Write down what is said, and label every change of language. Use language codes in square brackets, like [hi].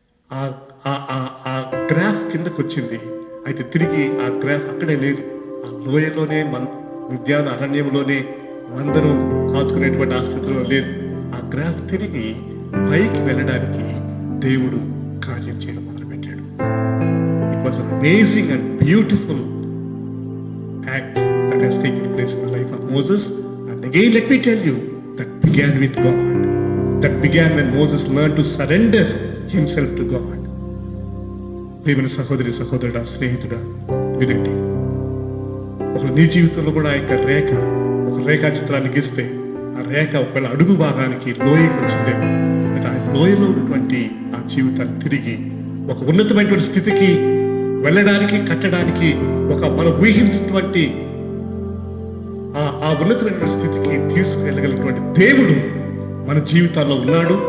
[te] ఆ గ్రాఫ్ కిందకు వచ్చింది. అయితే తిరిగి ఆ గ్రాఫ్ అక్కడే లేదు. ఆ లోయలోనే విద్యాన అరణ్యంలోనే అందరూ కాచుకునేటువంటి ఆ స్థితిలో లేదు. ఆ గ్రాఫ్ తిరిగి పైకి వెళ్ళడానికి దేవుడు కార్యం చేయడం మొదలుపెట్టాడు. [en] It was an amazing and beautiful act that has taken place in the life of Moses. And again, let me tell you, that began with God. That began when Moses learned to surrender himself to God. [te] ప్రియమైన సహోదరి సహోదరుడా, స్నేహితుడా, వినండి. ఒక నీ జీవితంలో కూడా ఆ యొక్క రేఖ, ఒక రేఖా చిత్రాన్ని గీస్తే ఆ రేఖ ఒకవేళ అడుగు భాగానికి లోయకి వచ్చిందేమో, అయితే ఆ లోయలో ఉన్నటువంటి ఆ జీవితాన్ని తిరిగి ఒక ఉన్నతమైనటువంటి స్థితికి వెళ్ళడానికి, కట్టడానికి, ఒక మనం ఊహించినటువంటి ఆ ఉన్నతమైనటువంటి స్థితికి తీసుకువెళ్ళగలిగినటువంటి దేవుడు మన జీవితాల్లో ఉన్నాడు.